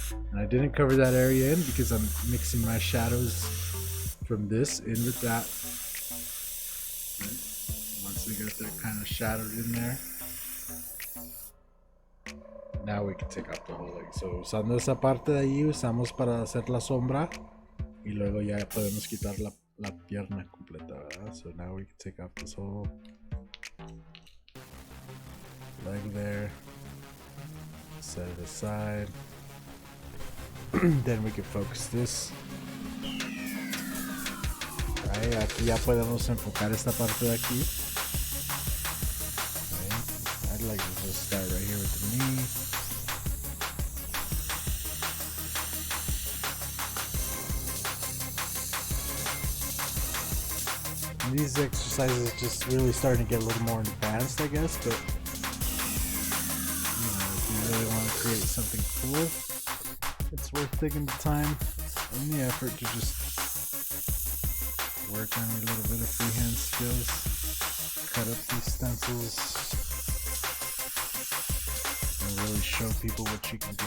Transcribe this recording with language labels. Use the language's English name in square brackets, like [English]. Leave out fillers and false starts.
[English] And I didn't cover that area in because I'm mixing my shadows from this in with that. Once we get that kind of shadowed in there, now we can take out the whole leg. [Spanish] So usando esa parte de ahí usamos para hacer la sombra y luego ya podemos quitar la pierna completa, ¿verdad? [English] So now we can take off this whole leg there, set it aside. Then we can focus this. [Spanish] Right, aquí ya podemos enfocar esta parte de aquí. [English] Right. I'd like to just start right here with the knee. And these exercises just really starting to get a little more advanced, I guess, but you know, if you really want to create something cool, it's worth taking the time and the effort to just work on your little bit of freehand skills, cut up these stencils, and really show people what you can do.